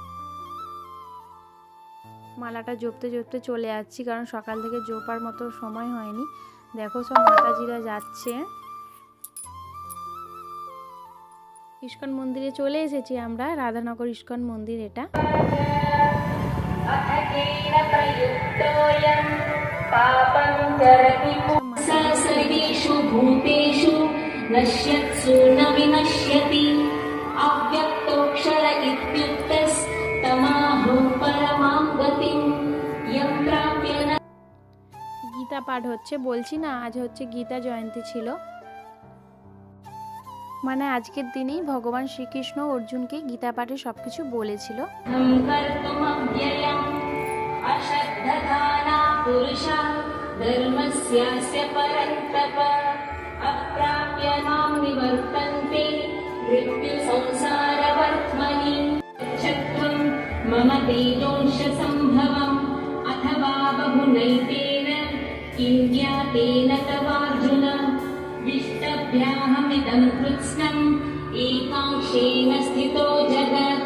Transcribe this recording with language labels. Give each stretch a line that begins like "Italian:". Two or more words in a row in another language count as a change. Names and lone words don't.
Bangla: মালাটা জপতে জপতে চলে যাচ্ছি, কারণ সকাল থেকে জোপার মতো সময় হয়নি। দেখো সব মাতাজিরা যাচ্ছে। ইস্কন মন্দিরে চলে এসেছি আমরা, রাধানগর ইস্কন মন্দির এটা।
Sanskrit: सर्वेषु भूतेषु नश्यत्सु न विनश्यति अव्यक्तोऽक्षर इत्युक्तस्तमाहु परमां गतिं यं प्राप्य न।
Bangla: গীতা পাঠ হচ্ছে, বলছি না আজ হচ্ছে গীতা জয়ন্তী ছিল। মানে আজকের দিনেই ভগবান শ্রীকৃষ্ণ অর্জুনকে গীতা পাঠে সবকিছু বলেছিল।
Sanskrit: कर्तुमव्ययम् अश्रद्धधाना पुरुषा धर्मस्यास्य परन्तप अप्राप्य मां निवर्तन्ते मृत्युसंसारवर्त्मनि शत्रुं मम तेजोंशसम्भवम् अथवा बहुनैतेन किं ज्ञातेन तवार्जुन विष्टभ्याहमिदं कृत्स्नम् एकांशेन स्थितो जगत्।